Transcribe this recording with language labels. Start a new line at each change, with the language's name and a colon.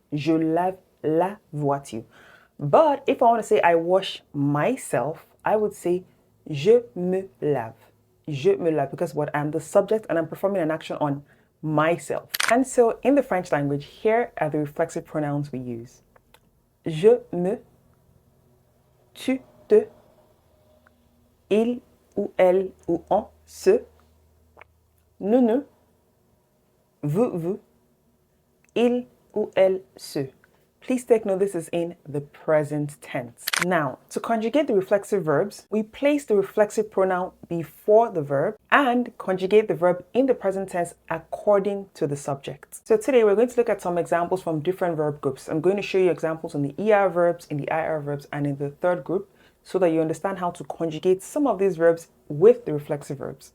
French: Je lave la voiture.
English: But if I want to say I wash myself, I would say
French: je me lave. Je me lave,
English: because what, I'm the subject and I'm performing an action on myself. And so in the French language, here are the reflexive pronouns we use.
French: Je me, tu te, il ou elle ou on se, nous, vous, il ou elle se.
English: Please take note this is in the present tense. Now, to conjugate the reflexive verbs, we place the reflexive pronoun before the verb and conjugate the verb in the present tense according to the subject. So today we're going to look at some examples from different verb groups. I'm going to show you examples in the ER verbs, in the IR verbs, and in the third group so that you understand how to conjugate some of these verbs with the reflexive verbs.